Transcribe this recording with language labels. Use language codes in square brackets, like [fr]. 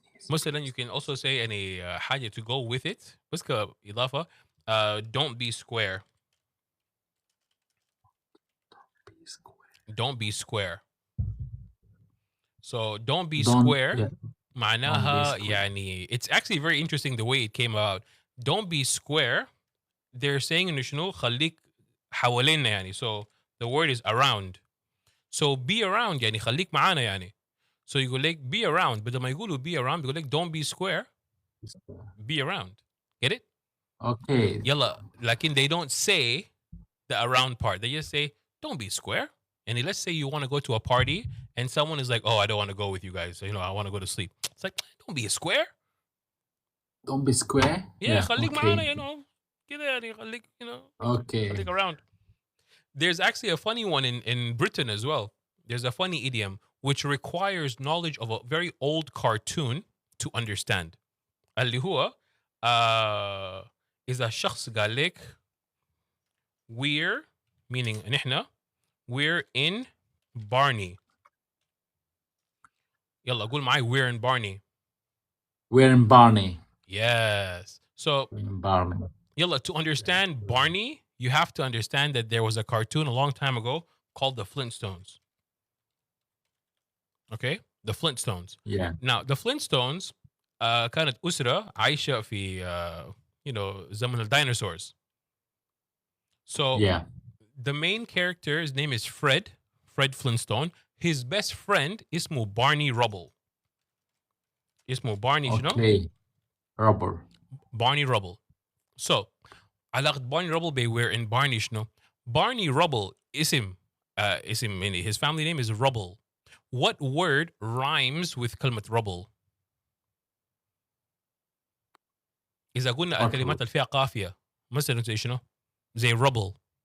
[en] مثلا you can also say any حاجة to go with it. [ar] بس كإضافة [en] don't be square. Don't be square. So don't be square. Yeah. [ar] معناها يعني [en] it's actually very interesting the way it came out. Don't be square. They're saying [ar] إنه شنو خليك حوالينا يعني. [en] So the word is around. So be around [ar] يعني خليك معانا يعني. [en] So يقول لك be around [ar] بدل ما يقولوا [en] be around بيقول لك don't be square, be around. Get it? Okay. [ar] يلا لكن [en] they don't say the around part. They just say don't be square. And let's say you want to go to a party and someone is like, oh, I don't want to go with you guys. You know, I want to go to sleep. It's like, don't be a square. Don't be square. [ar] Yeah, خليك معانا, [en] Okay. you know. [ar] كده يعني خليك, [en] you know. Okay. [ar] خليك [en] around. There's actually a funny one in Britain as well. There's a funny idiom which requires knowledge of a very old cartoon to understand. [ar] اللي هو إذا شخص قال لك we're, meaning نحن, [en] we're in Barney. [ar] يلا قول معي [en] we're in Barney. We're in Barney. Yes. So We're in Barney. yalla, to understand Barney, you have to understand that there was a cartoon a long time ago called the Flintstones. Okay? The Flintstones. Yeah. Now, the Flintstones [ar] كانت أسرة عايشة في you know, زمن الديناصورز. [en] So Yeah. the main character's name is Fred Flintstone. His best friend اسمه Barney Rubble. [ar] اسمه Barney شنو؟ [en] Okay. Rubber. Barney Rubble. So علاقة Barney Rubble we're in Barney شنو؟ Barney Rubble [ar] اسم يعني [en] his family name is Rubble. What word rhymes with [ar] كلمة rubble؟ إذا قلنا الكلمات اللي فيها قافية مثلا زي شنو؟ زي rubble.